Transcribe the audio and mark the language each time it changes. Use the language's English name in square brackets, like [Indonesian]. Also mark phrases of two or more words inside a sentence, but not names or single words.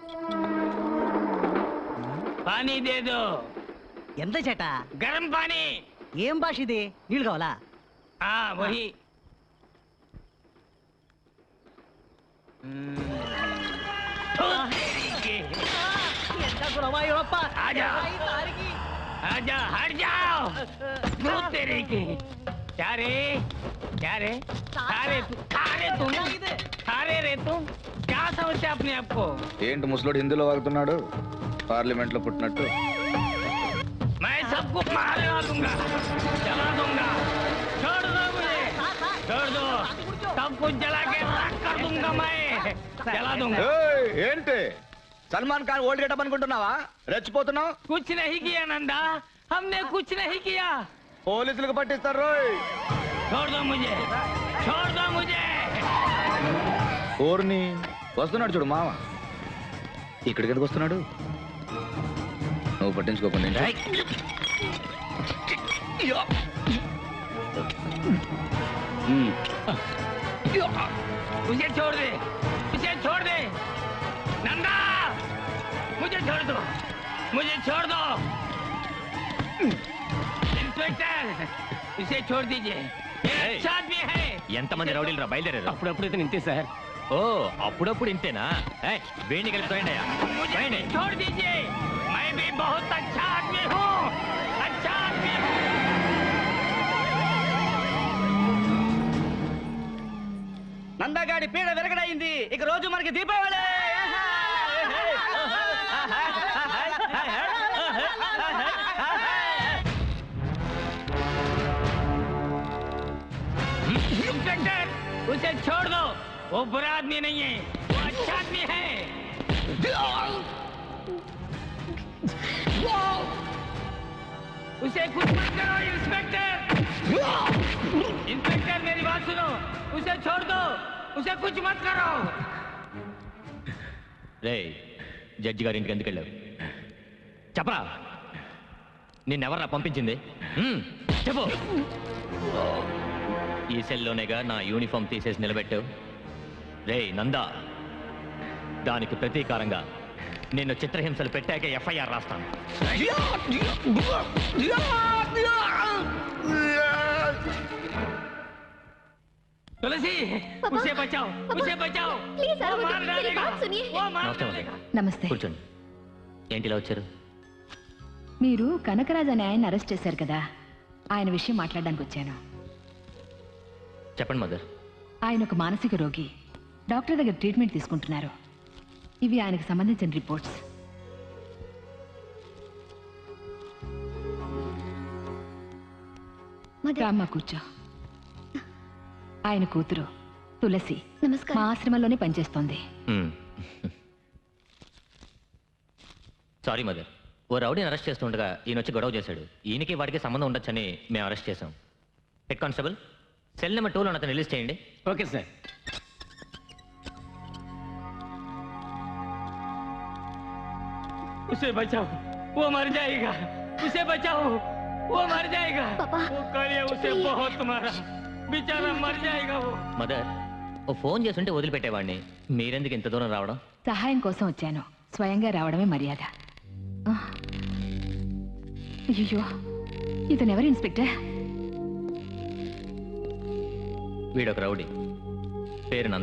[Hindi] पानी दे दो. [Telugu] ఎంత చేట? [Hindi] गरम पानी. [Telugu] ఏం భాష ఇది? నీళ్ళు కావాలా? [Hindi] వహి. [Telugu] ఎంత గురవాయూరప్ప. [Hindi] ఆజా. आजा हट जाओ। तू तेरे की क्या रे सारे रे तुम क्या समझते अपने आप को? [Telugu] ఏంటి ముసలోడు హిందీలో వాగుతున్నాడు పార్లమెంట్ లో పుట్టినట్టు? [Hindi] मैं सबको मार दूंगा, जला दूंगा। छोड़ दो मुझे, छोड़ दो। सब कुछ जला के राख कर दूंगा, मैं जला दूंगा। [Telugu] ఏయ్, ఏంటి సల్మాన్ ఖాన్ [English] old getup [Telugu] అనుకుంటున్నావా? రెచ్చిపోతున్నావు? [Hindi] कुछ नहीं किया नंदा, हमने कुछ नहीं किया। [Telugu] పోలీసులకు పట్టిస్తారు రోయ్. छोड़ दो मुझे, छोड़ दो मुझे। ఓర్ని వస్తున్నాడు చూడు మామ. ఇక్కడికి ఎందుకు వస్తున్నాడు? నువ్వు పట్టించుకోకుండా [Hindi] मुझे छोड़ दे, मुझे छोड़ दे नंदा, मुझे छोड़ दो, मुझे छोड़ दो। इंस्पेक्टर इसे छोड़ दीजिए, अच्छा आदमी है। [Telugu] ఎంతమంది రౌడీలు రా బయలుదేరారు? అప్పుడప్పుడు ఇతను ఇంతే సార్. ఓ అప్పుడప్పుడు ఇంతేనా? వేణి కలిపిపోయండి. [Hindi] मुझे छोड़ दीजिए, मैं भी बहुत अच्छा आदमी हूँ, अच्छा आदमी हूँ। [Telugu] నందగాడి పీడ వెరగడైంది. ఇక రోజు మనకి దీపావళి. [Hindi] इंस्पेक्टर उसे छोड़ दो, वो बुरा आदमी नहीं है, वो अच्छा आदमी है। उसे कुछ मत करो इंस्पेक्टर, इंस्पेक्टर मेरी बात सुनो, उसे छोड़ दो, उसे कुछ मत करो। [Telugu] రే జడ్జి గారి ఇంటికి ఎందుకు వెళ్ళావు? చెప్పరా, నిన్నెవర్రా పంపించింది? చెప్పు. ఈ సెల్లోనేగా నా యూనిఫామ్ తీసేసి నిలబెట్టావు. రే నందా, దానికి ప్రతీకారంగా నిన్ను చిత్రహింసలు పెట్టాక ఎఫ్ఐఆర్ రాస్తాను. [Hindi] तुलसी उसे बचाओ, उसे बचाओ, प्लीज वो मार डालेगा, वो मार [Telugu] నమస్తే [Hindi] डालेगा। [Telugu] నమస్తే. కూర్చోండి. ఏంటి ఇలా వచ్చారు? మీరు కనకరాజ్ అనే ఆయన అరెస్ట్ చేశారు కదా, ఆయన విషయం మాట్లాడడానికి వచ్చాను. చెప్పండి మదర్. ఆయన ఒక మానసిక రోగి, డాక్టర్ దగ్గర ట్రీట్మెంట్ తీసుకుంటున్నారు. ఇవి ఆయనకు సంబంధించిన రిపోర్ట్స్. రామ్మ కూర్చో. ఆయన కూతురు తులసి మా ఆశ్రమంలోనే పనిచేస్తోంది. [English] sorry mother, [Telugu] ఓ రౌడీని అరెస్ట్ చేస్తుండగా ఈయన వచ్చి గొడవ చేశాడు. ఈయనకి వాడికి సంబంధం ఉండొచ్చని మేము అరెస్ట్ చేశాం. [English] head constable, cell number [Telugu] 2లో అతను రిలీజ్ చేయండి. [English] OK sir. [Hindi] उसे बचाओ, वो मर जाएगा, उसे बचाओ, वो मर जाएगा। वो कालिया उसे बहुत मारा, बेचारा मर जाएगा वो। [Telugu] మదర్, ఓ ఫోన్ చేస్తుంటే వదిలిపెట్టేవాడిని. మీరెందుకు ఇంత దూరం రావడం? సహాయం కోసం వచ్చాను, స్వయంగా రావడమే మర్యాద. అయ్యో, ఇతనెవరు ఇన్స్పెక్టర్? వీడొక రౌడీ, పేరు నంద.